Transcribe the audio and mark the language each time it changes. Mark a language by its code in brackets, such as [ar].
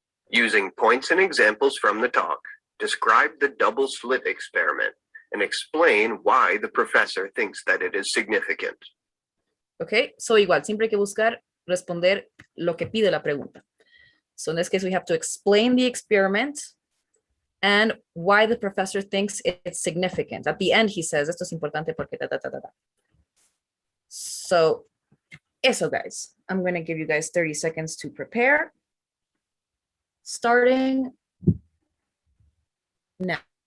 [en] Using points and examples from the talk, describe the double slit experiment and explain why the professor thinks that it is significant. [es] Okay, so igual, siempre hay que buscar responder lo que pide la pregunta. [en] So in this case, we have to explain the experiment and why the professor thinks it's significant. At the end, he says, [es] esto es importante porque ta, ta, ta, ta, ta. [en] So, eso, guys. I'm going to give you guys 30 seconds to prepare. Starting now.